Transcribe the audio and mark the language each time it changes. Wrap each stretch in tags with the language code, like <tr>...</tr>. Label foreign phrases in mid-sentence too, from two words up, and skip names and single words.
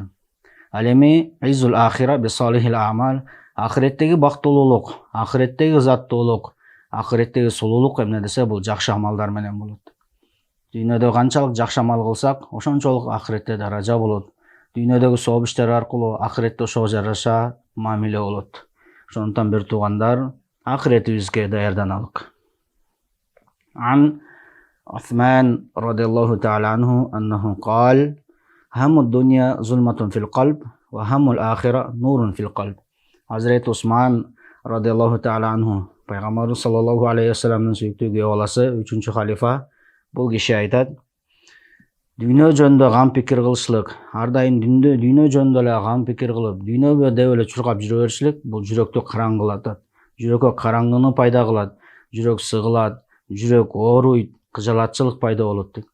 <ky>Ал эми</ky> <ar>عز الآخرة بصالح الأعمال,</ar> <ky>акыреттеги бактылуулук, акыреттеги заттуулук, акыреттеги сулуулук эмне десе, бул жакшы амалдар менен болот. Дүйнөдө канчалык жакшы амал кылсак, ошончолук акыретте даража болот. Дүйнөдөгү соо биштер аркылуу акыретте ошого жараша мамиле болот. Ошондон бир туугандар, акыретибизге даярданалык.</ky> <ar>عن عثمان رضي الله تعالى عنه أنه قال: هم الدنيا ظلمة في القلب وهم الآخرة نور في القلب.</ar> <ky>Hazreti Usman</ky> <ar>رضي الله تعالى عنه,</ar> <ky>Пайгамбарыбыз</ky> <ar>صلى الله عليه وسلم</ar> <ky>сүйүктүү күйөө баласы, 3-чү халифа, бул киши айтат: дүйнө жөнүндө гам пикир кылышлык, ар дайым дүйнө жөнүндө эле гам пикир кылып, дүйнөгө деп эле чуркап жүрө беришлик, бул жүрөктү караңгылатат. Жүрөккө караңгыны пайда кылат, жүрөк сыгылат, жүрөк ооруйт, кыжалатчылык пайда болот дейт.</ky>